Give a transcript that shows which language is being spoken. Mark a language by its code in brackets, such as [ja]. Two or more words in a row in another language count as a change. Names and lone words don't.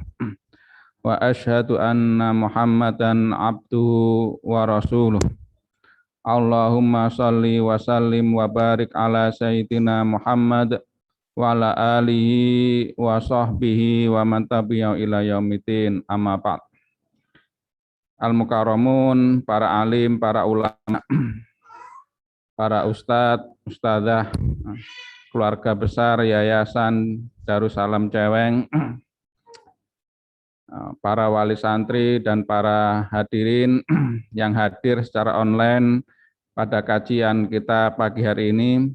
[ar] وأشهد أن محمدا عبده ورسوله. اللهم صل وسلم وبارك على سيدنا محمد وعلى آله وصحبه ومن تبعه إلى يوم الدين أما بعد. [id] Al-mukarramun, para alim, para ulama, para ustadz, ustadzah, keluarga besar Yayasan Darussalam Ceweng, para wali santri dan para hadirin yang hadir secara online pada kajian kita pagi hari ini.